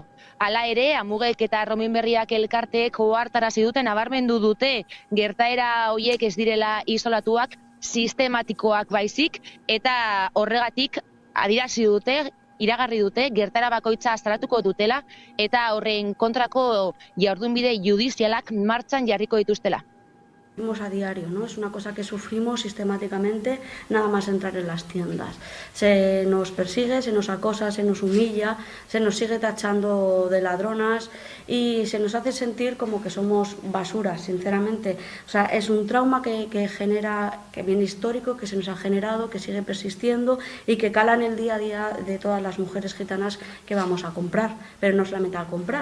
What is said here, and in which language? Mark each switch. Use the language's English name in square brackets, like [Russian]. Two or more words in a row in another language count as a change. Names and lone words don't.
[Basque] Hala ere, Amugek eta Erromein berriak elkarteek ohartarazi duten nabarmendu dute gertaera horiek ez direla isolatuak, sistematikoak baizik eta horregatik adierazi dute, iragarri dute gertaera bakoitza salatuko dutela eta horren kontrako jardunbide judizialak martxan jarriko dituztela. [Spanish] A diario, ¿no? Es una cosa que sufrimos sistemáticamente nada más entrar en las tiendas. Se nos persigue, se nos acosa, se nos humilla, se nos sigue tachando de ladronas y se nos hace sentir como que somos basuras, sinceramente. O sea, es un trauma que genera, que viene histórico, que se nos ha generado, que sigue persistiendo y que cala en el día a día de todas las mujeres gitanas que vamos a comprar, pero no solamente al comprar.